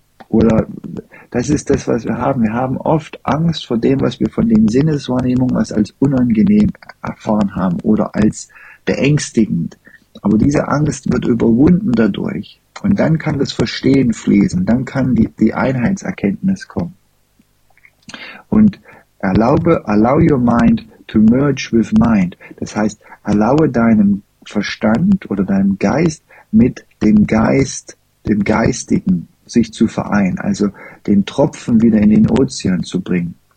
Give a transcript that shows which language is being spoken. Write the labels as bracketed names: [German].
[German] Oder das ist das, was wir haben. Wir haben oft Angst vor dem, was wir von den Sinneswahrnehmungen als unangenehm erfahren haben oder als beängstigend. Aber diese Angst wird überwunden dadurch. Und dann kann das Verstehen fließen. Dann kann die Einheitserkenntnis kommen. [English] Und allow your mind to merge with mind. [German] Das heißt, erlaube deinem Verstand oder deinem Geist mit dem Geistigen sich zu vereinen, also den Tropfen wieder in den Ozean zu bringen.